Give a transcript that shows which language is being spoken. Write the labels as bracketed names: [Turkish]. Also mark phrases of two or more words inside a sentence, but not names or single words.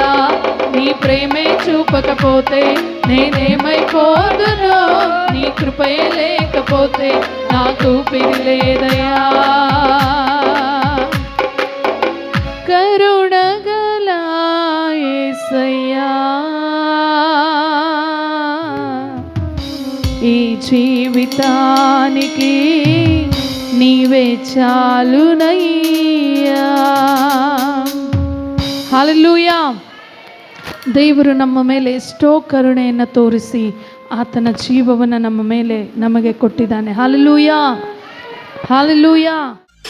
[Telugu] నీ ప్రేమే చూపకపోతే నేనేమైపోదునో, నీ కృపయే లేకపోతే నాకు ఊపిరి లేదయా. కరుణగల యేసయ్యా ఈ జీవితానికి నీవే ಚಾಲುನಯ್ಯಾ. [Kannada] ಹಲ್ಲೆಲೂಯಾ. ದೇವರು ನಮ್ಮ ಮೇಲೆ ಎಷ್ಟೋ ಕರುಣೆಯನ್ನು ತೋರಿಸಿ ಆತನ ಜೀವವನ್ನು ನಮ್ಮ ಮೇಲೆ ನಮಗೆ ಕೊಟ್ಟಿದ್ದಾನೆ. ಹಲ್ಲೆಲೂಯಾ, ಹಲ್ಲೆಲೂಯಾ.